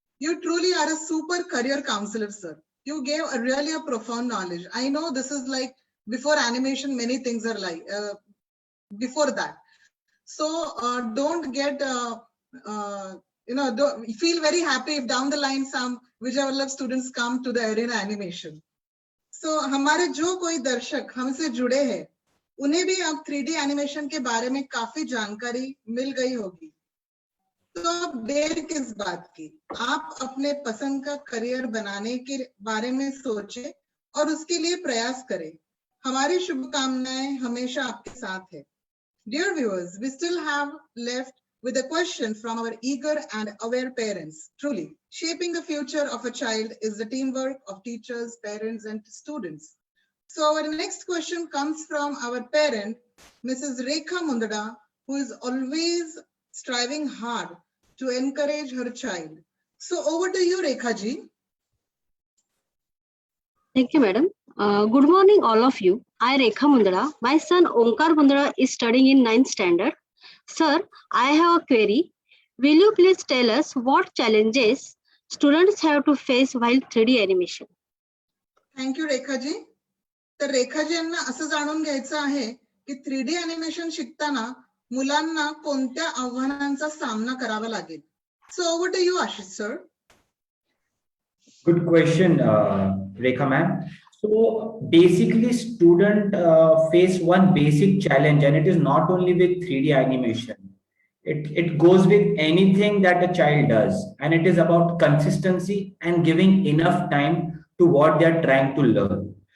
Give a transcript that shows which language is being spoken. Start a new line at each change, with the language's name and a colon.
English: You truly are a super career counselor, sir. You gave really a profound knowledge. I know this is like before animation, many things are like before that. So don't get, don't feel very happy if down the line some Vijay Vallabh students come to the arena animation.
Hindi: So हमारे जो कोई दर्शक हमसे जुड़े हैं, उन्हें भी अब 3D एनिमेशन के बारे में काफी जानकारी मिल गई होगी। तो अब देर किस बात की, आप अपने पसंद का करियर बनाने के बारे में सोचें और उसके लिए प्रयास करें। हमारी शुभकामनाएं हमेशा आपके साथ है।
English: Dear viewers, we still have left with a question from our eager and aware parents. Truly, shaping the future of a child is the teamwork of teachers, parents, and students. So our next question comes from our parent, Mrs. Rekha Mundada, who is always striving hard to encourage her child. So over to you, Rekha ji. Thank you, madam. Good morning, all of you. I, Rekha Mundada. My son Omkar Mundada is studying in 9th standard. Sir, I have a query. Will you please tell us what challenges students have to face while 3D animation? Thank you, Rekha ji.
Marathi: तर रेखा जी यांना असं जाणून घ्यायचं आहे की 3D animation शिकताना मुलांना कोणत्या आव्हानांचा सामना करावा लागेल.
English: So over to you, Ashish sir. Good question, Rekha ma'am. So basically student face one basic challenge, and it is not only with 3D animation. It goes with anything that a child does, and it is about consistency and giving enough time to what they are trying to learn.